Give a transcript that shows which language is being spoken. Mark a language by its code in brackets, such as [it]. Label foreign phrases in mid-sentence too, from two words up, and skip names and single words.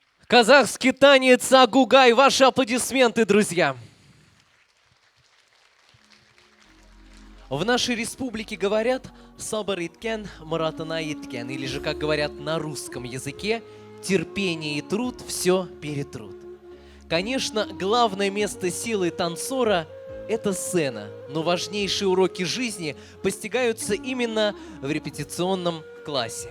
[ru] Казахский танец Агугай. Ваши аплодисменты, друзья. В нашей республике говорят [ba] «сабыр иткен, муратына еткен», [ru] или же, как говорят на русском языке, терпение и труд все перетрут. Конечно, главное место силы танцора – это сцена, но важнейшие уроки жизни постигаются именно в репетиционном классе.